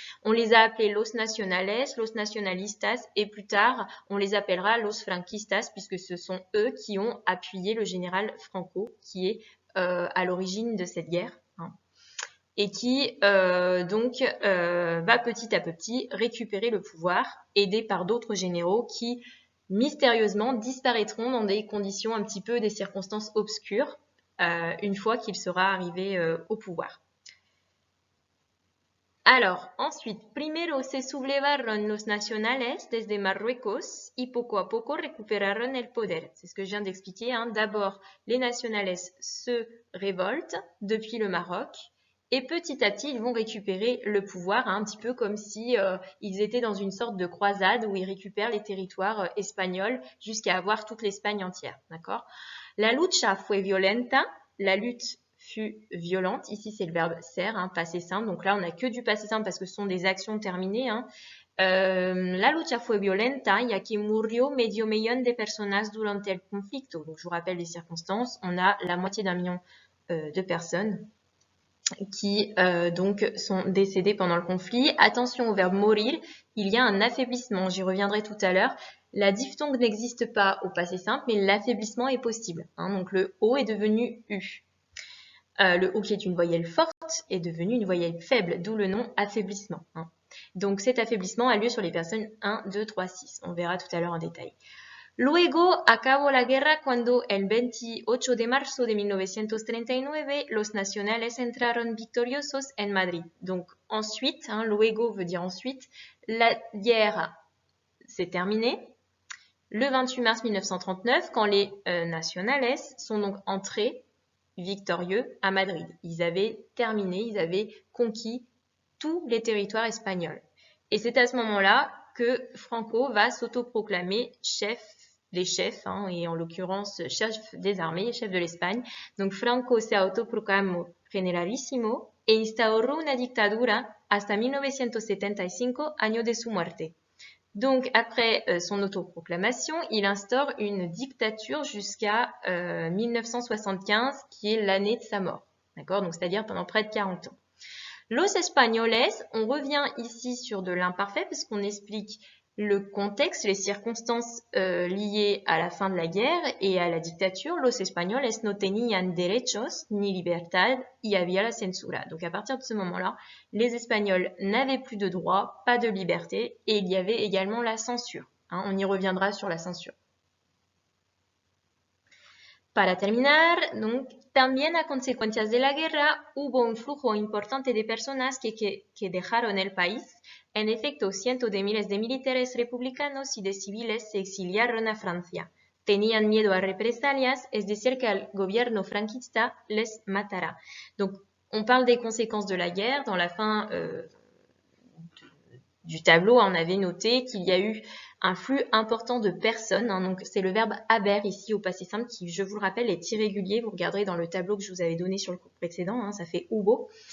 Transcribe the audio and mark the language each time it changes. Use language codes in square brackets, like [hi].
[fr] On les a appelés los nacionales, los nacionalistas, et plus tard, on les appellera los franquistas, puisque ce sont eux qui ont appuyé le général Franco, qui est à l'origine de cette guerre, et qui va petit à petit récupérer le pouvoir, aidé par d'autres généraux qui mystérieusement disparaîtront dans des conditions un petit peu, des circonstances obscures, une fois qu'il sera arrivé au pouvoir. Alors, ensuite, [es] primero se sublevaron los nacionales desde Marruecos y poco a poco recuperaron el poder. [fr] C'est ce que je viens d'expliquer. Hein. D'abord, les nationales se révoltent depuis le Maroc et petit à petit, ils vont récupérer le pouvoir, hein, un petit peu comme si ils étaient dans une sorte de croisade où ils récupèrent les territoires espagnols jusqu'à avoir toute l'Espagne entière. D'accord ? [es] La lucha fue violenta, [fr] la lutte fut violente. Ici, c'est le verbe ser, hein, passé simple. Donc là, on n'a que du passé simple parce que ce sont des actions terminées. Hein. [es] La lucha fue violenta, ya que murió medio millón de personas durante el conflicto. [fr] Donc, je vous rappelle les circonstances. On a la moitié d'un million de personnes qui donc sont décédées pendant le conflit. Attention au verbe mourir, il y a un affaiblissement. J'y reviendrai tout à l'heure. La diphtongue n'existe pas au passé simple, mais l'affaiblissement est possible. Hein. Donc, le O est devenu U. Le O qui est une voyelle forte est devenu une voyelle faible, d'où le nom affaiblissement. Hein. Donc cet affaiblissement a lieu sur les personnes 1, 2, 3, 6. On verra tout à l'heure en détail. [es] Luego acabó la guerra cuando el 28 de marzo de 1939 los nacionales entraron victoriosos en Madrid. [fr] Donc ensuite, hein, luego veut dire ensuite, la guerre s'est terminée le 28 mars 1939 quand les nacionales sont donc entrés victorieux à Madrid. Ils avaient terminé, ils avaient conquis tous les territoires espagnols. Et c'est à ce moment-là que Franco va s'autoproclamer chef des chefs, hein, et en l'occurrence chef des armées, chef de l'Espagne. [es] Donc Franco se autoproclamó generalissimo e instauró una dictadura hasta 1975, año de su muerte. [fr] Donc, après son autoproclamation, il instaure une dictature jusqu'à 1975, qui est l'année de sa mort. D'accord? Donc, c'est-à-dire pendant près de 40 ans. Los Españoles, on revient ici sur de l'imparfait parce qu'on explique le contexte, les circonstances liées à la fin de la guerre et à la dictature. [es] Los Españoles no tenían derechos ni libertad y había la censura. [fr] Donc à partir de ce moment-là, les Espagnols n'avaient plus de droits, pas de liberté et il y avait également la censure. Hein, on y reviendra sur la censure. [es] Para terminar, donc, también a consecuencias de la guerra hubo un flujo importante de personas que dejaron el país. En efecto, cientos de miles de militares republicanos y de civiles se exiliaron a Francia. Tenían miedo a represalias, es decir, que el gobierno franquista les matara. [fr] Donc, on parle des conséquences de la guerre. Dans la fin du tableau, on avait noté qu'il y a eu un flux important de personnes. Hein, donc, c'est le verbe haber ici au passé simple qui, je vous le rappelle, est irrégulier. Vous regarderez dans le tableau que je vous avais donné sur le cours précédent. Hein, ça fait hubo.